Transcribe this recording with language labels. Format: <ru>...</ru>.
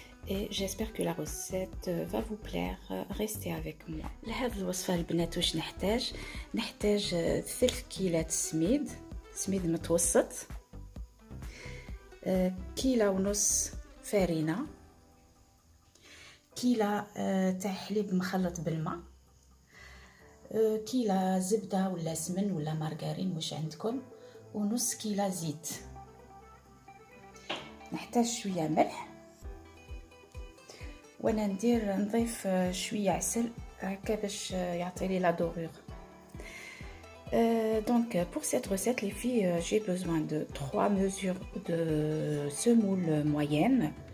<fr>Et j'espère que la recette va vous plaire. Restez avec moi.</fr> <ar>لهذه الوصفة البنات واش نحتاج 3 كيلات سميد متوسط، كيلة ونص فرينة، كيلة تاع حليب مخلط بالماء، كيلة زبدة ولا سمن ولا مارغرين واش عندكم، ونص كيلة زيت. نحتاج شوية ملح، وانا نضيف شويه عسل هكا باش يعطي لا دورور.</ar> <fr>Donc pour cette recette les filles, j'ai besoin de 3 mesures de semoule moyenne.</fr>